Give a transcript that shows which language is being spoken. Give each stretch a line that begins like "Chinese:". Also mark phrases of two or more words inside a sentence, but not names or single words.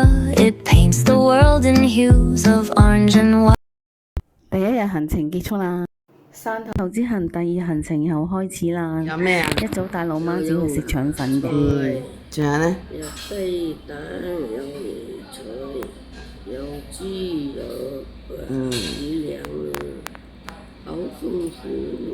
English: It paints the world in hues of orange and white.
Cantonese: 第一日行程結束啦，汕頭之行第二行程又開始啦。有咩啊？一早帶老媽子去食腸粉嘅。仲有呢？有雞蛋，有椰菜，有豬肉，魚糧好豐富。